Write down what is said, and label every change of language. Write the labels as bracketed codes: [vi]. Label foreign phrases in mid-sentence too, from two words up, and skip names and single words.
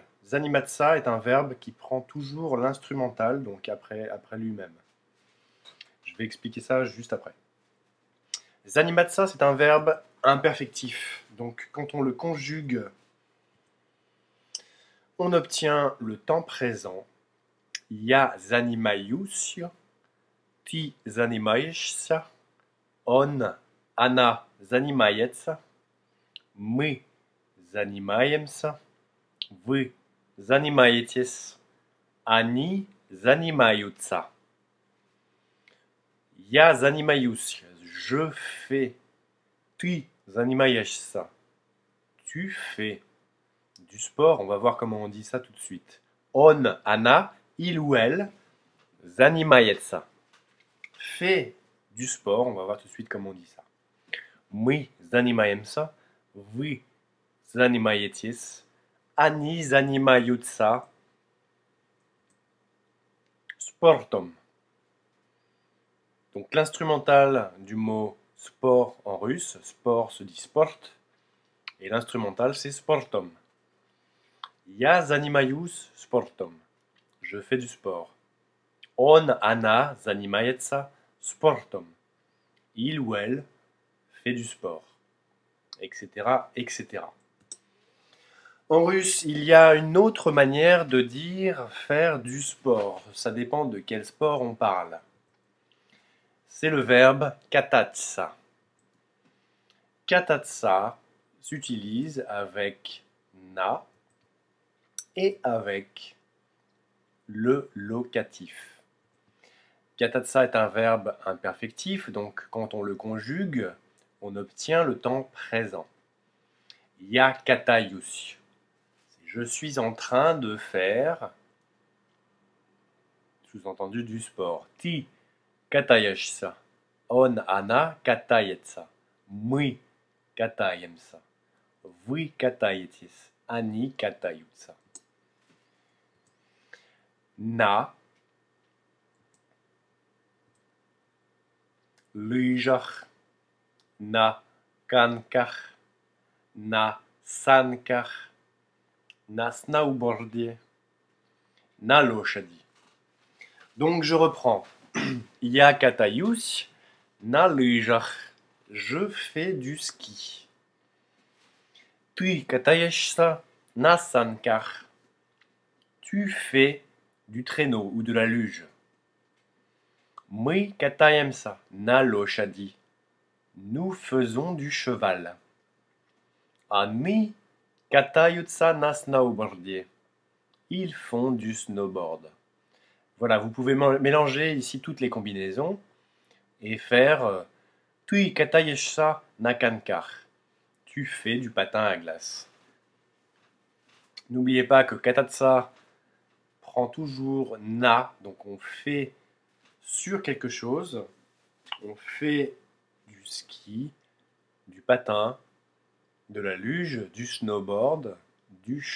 [fr] Zaниматься est un verbe qui prend toujours l'instrumental, donc après lui-même. Je vais expliquer ça juste après. Zaниматься, c'est un verbe imperfectif. Donc quand on le conjugue, on obtient le temps présent. [ru] Я занимаюсь, ты занимаешься, он, она занимается, мы занимаемся, вы занимаетесь, они занимаются. Я занимаюсь, [fr] je fais. [ru] Ты занимаешься, [fr] tu fais. Du sport, on va voir comment on dit ça tout de suite. [ru] Он, она, [fr] il ou elle, занимается. Fait du sport, on va voir tout de suite comment on dit ça. [ru] Мы занимаемся, вы занимаетесь, они занимаются спортом. [fr] Donc l'instrumental du mot sport en russe, sport se dit sport, et l'instrumental c'est sportom. [ru] Я занимаюсь спортом. [fr] Je fais du sport. [ru] Он, она занимается спортом. [fr] Il ou elle fait du sport, etc., etc. En russe, il y a une autre manière de dire faire du sport. Ça dépend de quel sport on parle. C'est le verbe katatsa. Katatsa s'utilise avec na et avec le locatif. Katatsa est un verbe imperfectif, donc quand on le conjugue, on obtient le temps présent. [ru] Я катаюсь. [fr] Je suis en train de faire, sous-entendu, du sport. [ru] Ты катаешься. Он, она катается. Мы катаемся. Вы катаетесь. Они катаются. На лыжах, на коньках, на санках, на сноуборде, на лошади. [fr] Donc je reprends. [ru] Я катаюсь на лыжах. [fr] Je fais du ski. [ru] Ты катаешься на санках. [fr] Tu fais du traîneau ou de la luge. [ru] Мы катаемся на лошади. [fr] Nous faisons du cheval. [ru] Они катаются на сноуборде. [fr] Ils font du snowboard. Voilà, vous pouvez mélanger ici toutes les combinaisons et faire [ru] Ты катаешься на коньках. [fr] Tu fais du patin à glace. N'oubliez pas que katatsa prend toujours na, donc on fait sur quelque chose, on fait du ski, du patin, de la luge, du snowboard, du cheval.